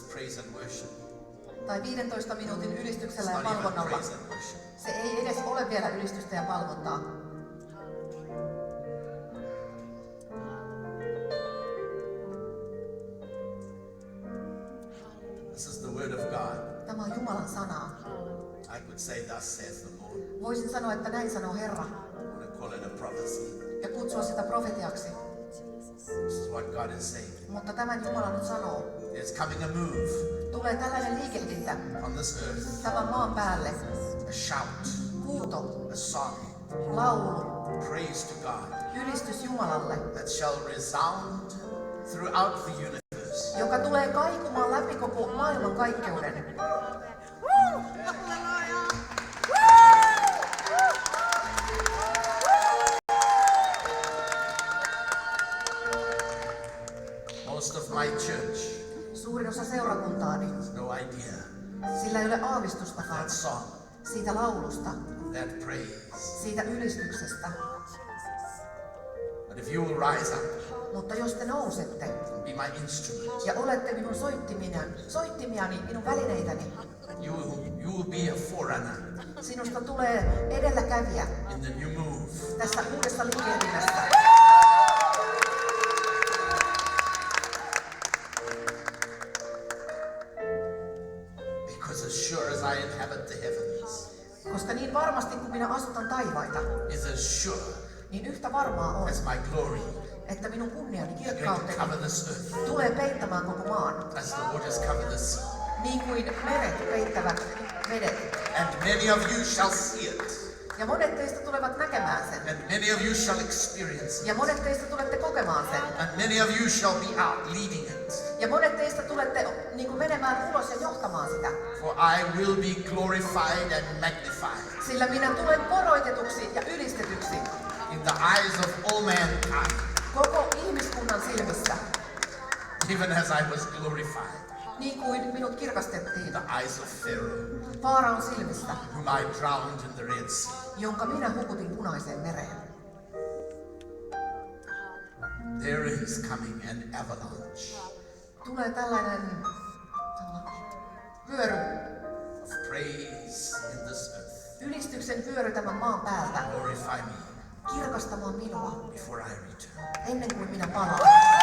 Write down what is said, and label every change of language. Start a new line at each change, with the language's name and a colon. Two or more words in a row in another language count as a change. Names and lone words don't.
English: praise and worship.
Finnish: Tai 15 minuutin ylistyksellä ja
English: It's not even
Finnish: palvonnalla.
English: praise and worship.
Finnish: Se ei edes ole vielä ylistystä ja palvontaa.
English: This is the word of God.
Finnish: Tämä on Jumalan sanaa.
English: I could say, thus says the Lord.
Finnish: Voisin sanoa, että näin sanoo Herra.
English: I'm going to call it a prophecy.
Finnish: Ja kutsua sitä profetiaksi.
English: This is what God is saying.
Finnish: Mutta tämän Jumala nyt sanoo.
English: There's coming a move
Finnish: Tulee tällainen liikehdintä
English: on this earth.
Finnish: tämän maan päälle.
English: A shout,
Finnish: Huuto,
English: a song,
Finnish: laulu,
English: praise to God
Finnish: ylistys Jumalalle,
English: that shall resound throughout the universe.
Finnish: joka tulee kaikumaan läpi koko maailman kaikkeuden.
English: Most of my church
Finnish: Suurin osa seurakuntaani,
English: has no idea
Finnish: sillä ei ole aavistustakaan
English: that song,
Finnish: siitä laulusta,
English: that praise.
Finnish: siitä ylistyksestä.
English: But if you will rise up
Finnish: Mutta jos te nousette
English: and be my instrument,
Finnish: ja olette minun soittimiani, minun välineitäni,
English: you will be a forerunner
Finnish: sinusta tulee edelläkävijä
English: in the new move.
Finnish: tässä uudessa liikehdinnässä.
English: Because as sure as I inhabit the heavens,
Finnish: Koska niin varmasti kun minä asutan taivaita,
English: is as sure
Finnish: niin yhtä varmaa on,
English: as my glory
Finnish: että minun kunniani,
English: is going to
Finnish: kirkkauteni
English: cover this earth,
Finnish: tulee peittämään koko maan,
English: as the waters cover the sea.
Finnish: niin kuin meret peittävät vedet.
English: And many of you shall see it,
Finnish: Ja monet teistä tulevat näkemään sen.
English: and many of you shall experience it,
Finnish: Ja monet teistä tulette kokemaan sen.
English: and many of you shall be out leading it.
Finnish: Ja monet teistä tulette niin kuin menemään ulos ja johtamaan sitä.
English: For I will be glorified and magnified
Finnish: Sillä minä tulen koroitetuksi ja ylistetyksi
English: in the eyes of all mankind,
Finnish: koko ihmiskunnan silmissä.
English: even as I was glorified
Finnish: Niin kuin minut kirkastettiin
English: in the eyes of Pharaoh,
Finnish: Faaraon silmissä,
English: whom I drowned in the Red Sea.
Finnish: jonka minä hukutin Punaiseen mereen.
English: There is coming an avalanche
Finnish: Tulee tällainen vyöry,
English: of praise in this earth.
Finnish: ylistyksen vyöry tämän maan päältä,
English: Glorify me
Finnish: kirkastamaan minua
English: before I return.
Finnish: ennen kuin minä palaan.